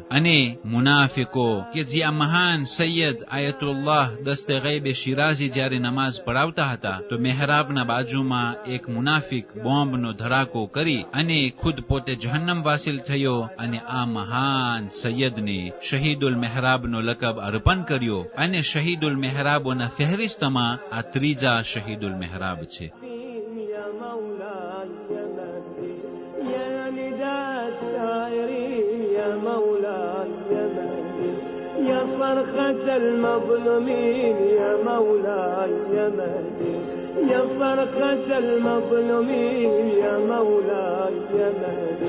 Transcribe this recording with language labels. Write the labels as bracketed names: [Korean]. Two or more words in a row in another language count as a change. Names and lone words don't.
[Gujarati] અને મુનાફિકો કે જે આ મહાન સૈયદ આયતુલ્લાહ દસ્તે ગૈબ શિરાઝી જ્યારે નમાઝ પઢાવતા હતા, તો મહેરાબના બાજુમાં એક મુનાફિક બોમ્બનો ધડાકો કરી અને ખુદ પોતે જહન્નમ વાસિલ થયો અને આ મહાન સૈયદને શહીદુલ મહેરાબનો લકબ અર્પણ કર્યો. અને શહીદુલ મહેરાબોના ફહેરિસ્તમાં આ 3જા શહીદુલ મહેરાબ છે. [Arabic] فرخة المظلومين يا مولاي يا مهدي، يا فرخة المظلومين يا مولاي يا مهدي.